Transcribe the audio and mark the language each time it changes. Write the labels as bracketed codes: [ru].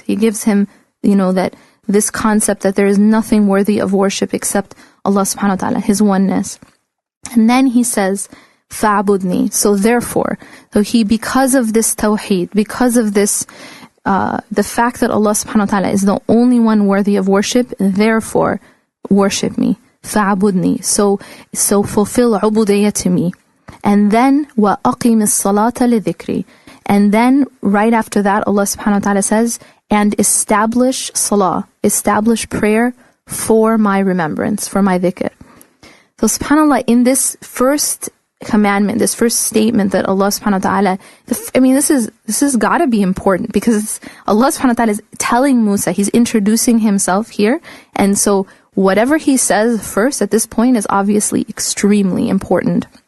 [en] He gives him, that this concept that there is nothing worthy of worship except Allah subhanahu wa ta'ala, his oneness. And then he says, fa'budni. So therefore, because of this tawheed, because of this, the fact that Allah subhanahu wa ta'ala is the only one worthy of worship, therefore, worship me. Fa'budni. So fulfill ubudiyyah to me. And then, [ar] وَأَقِمِ الصَّلَاةَ لِذِكْرِ. [en] And then, right after that, Allah subhanahu wa ta'ala says, and establish salah, establish prayer for my remembrance, for my dhikr. So subhanAllah, in this first commandment, this first statement that Allah subhanahu wa ta'ala, this has got to be important, because Allah subhanahu wa ta'ala is telling Musa, he's introducing himself here, and so whatever he says first at this point is obviously extremely important.